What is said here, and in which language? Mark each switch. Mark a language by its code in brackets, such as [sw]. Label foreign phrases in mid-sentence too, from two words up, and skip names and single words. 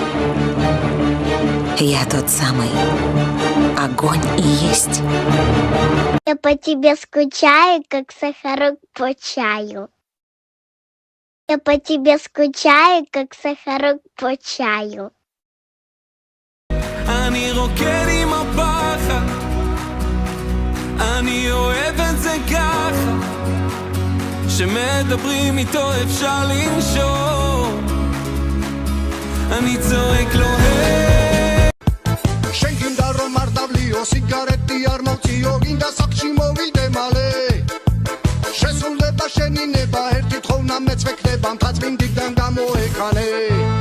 [ru] Я тот самый огонь и есть. Я по тебе скучаю, как сахарок по чаю. Я по тебе скучаю, как сахарок по чаю. [he] אני רוקד עם הפחד, אני אוהב את זה ככה, שמדברים איתו אפשר לנשום, אני צועק לו היי. [ka] შენგინდა რომ არ დავლიო სიგარეტი არ მოვწიო გინდა საქმე მოვიდე მალე შესრულება შენი ნება ერთი თხოვნა მეც ვექნება მთაწმინდიდან გამოეკანე